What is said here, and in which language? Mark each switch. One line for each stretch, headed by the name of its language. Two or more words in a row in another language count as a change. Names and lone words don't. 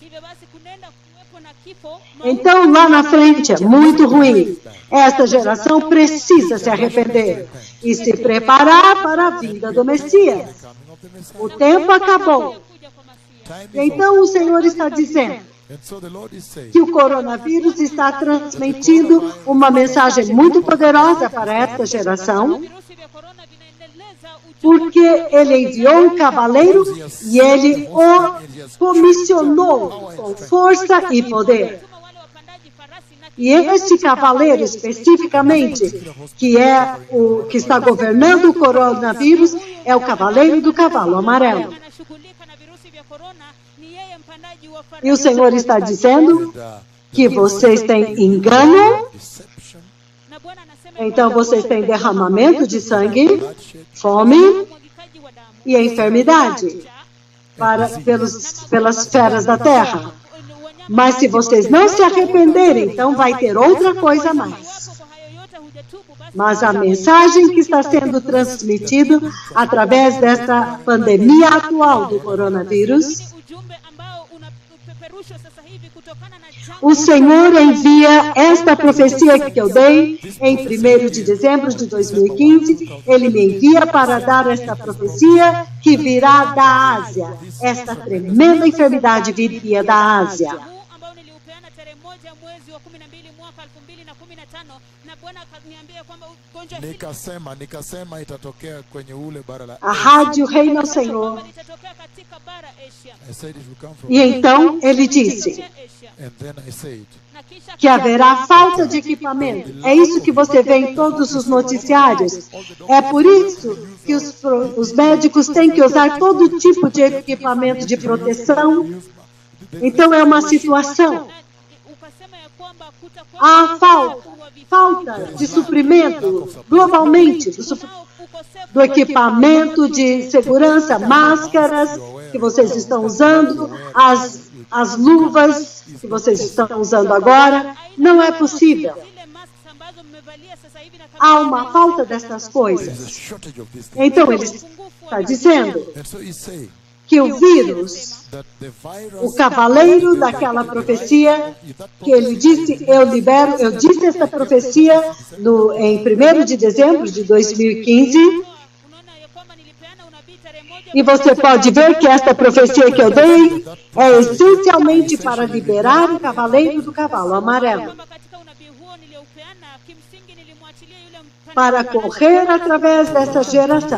Portuguese: Então, lá na frente é muito ruim. Esta geração precisa se arrepender e se preparar para a vinda do Messias. O tempo acabou. Então, o Senhor está dizendo
English: And so the Lord is saying,
Portuguese: que o coronavírus está transmitindo uma mensagem muito poderosa para essa geração,
Swahili: virusi vya korona vinaendeleza ujumbe
Portuguese: porque ele enviou um cavaleiro e ele o comissionou com força e poder.
Swahili: kama wale wapandaji farasi na
Portuguese: E este cavaleiro, especificamente, que é o que está governando o coronavírus, é o cavaleiro do cavalo amarelo.
Swahili: anashughulika na virusi vya korona ni yeye mpandaji wa farasi.
Portuguese: E o Senhor está dizendo and, que vocês têm engano, deception,
Swahili: Na Bwana anasema
Portuguese: então vocês têm derramamento de sangue, bloodshed, fome
Swahili: mwagikaji wa damu
Portuguese: e enfermidade pelas feras da terra. Mas se vocês não se arrependerem, então vai ter outra coisa a mais.
Swahili: Iwapo kwa hayo yote hujatubu, basi
Portuguese: Mas a mensagem que está sendo transmitida através desta pandemia atual do coronavírus,
Swahili: ni ujumbe ambao unapeperushwa sasa hivi kutokana na janga.
Portuguese: o Senhor envia esta profecia que eu dei em 1º de dezembro de 2015. Ele me envia para dar esta profecia que virá da Ásia. Esta tremenda enfermidade viria da Ásia.
Swahili: Huu ambao niliupeana tarehe 1 mwezi wa 12 mwaka 2015 na Bwana akaniambia kwamba ugonjwa hili nikasema itatokea kwenye ule bara la
Portuguese: A rádio Reina ao Senhor.
Swahili: kwamba litatokea katika bara Asia.
English: I said it will come from
Portuguese: E então ele disse Asia.
English: and then I said
Swahili: Na kisha
Portuguese: que haverá falta de equipamento. É isso que você vê em todos os noticiários. É por isso que os médicos têm que usar todo tipo de equipamento de proteção. Então é uma situação.
Swahili: ukasema ya kwamba kutakuwa
Portuguese: Há falta de suprimento globalmente, do equipamento de segurança, máscaras que vocês estão usando, as luvas que vocês estão usando agora. Não é possível.
Swahili: zile masks ambazo mmevalia sasa hivi na
Portuguese: Há uma falta dessas
English: there is a
Portuguese: coisas.
English: shortage of this thing.
Portuguese: Então ele está dizendo
English: And so he's saying
Portuguese: que o vírus,
English: that the virus,
Portuguese: o cavaleiro daquela profecia, que ele disse, eu disse essa profecia em 1º de dezembro de 2015,
Swahili: unaona ya kwamba nilipeana unabii tarehe 1
Portuguese: e você pode ver que esta profecia que eu dei é essencialmente para liberar o cavaleiro do cavalo amarelo,
Swahili: kwamba katika unabii huo nilioupeana kimsingi nilimwachilia yule mpandaji
Portuguese: para correr através dessa geração.